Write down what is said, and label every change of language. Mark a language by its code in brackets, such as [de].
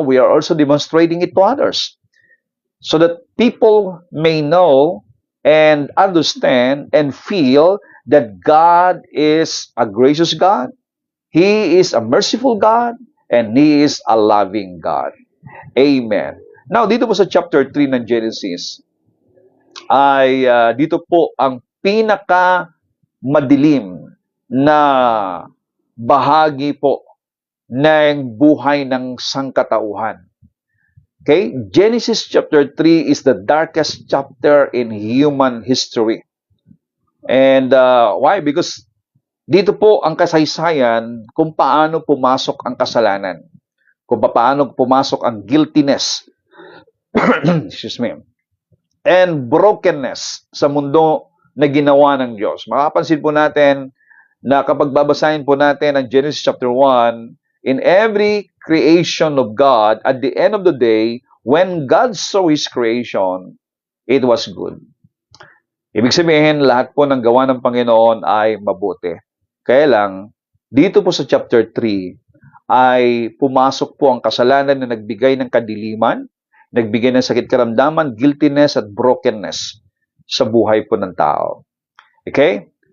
[en] We are also demonstrating it to others so that people may know and understand and feel that God is a gracious God, He is a merciful God, and He is a loving God. Amen. [tl] Now, dito po sa chapter 3 ng Genesis, ay dito po ang pinaka madilim na bahagi po ng buhay ng sangkatauhan. [en] Okay? Genesis chapter 3 is the darkest chapter in human history. And why? [tl] Because dito po ang kasaysayan kung paano pumasok ang kasalanan. Kung paano pumasok ang guiltiness. [en] Excuse me. [tl] And brokenness sa mundo na ginawa ng Diyos. Makapansin po natin na kapag babasahin po natin ang Genesis chapter 1, [en] in every creation of God, at the end of the day, when God saw His creation, it was good. [tl] Ibig sabihin, lahat po ng gawa ng Panginoon ay mabuti. Kaya lang, dito po sa chapter 3, ay pumasok po ang kasalanan na nagbigay ng kadiliman, nagbigay ng sakit karamdaman, guiltiness at brokenness sa buhay po ng tao. Okay?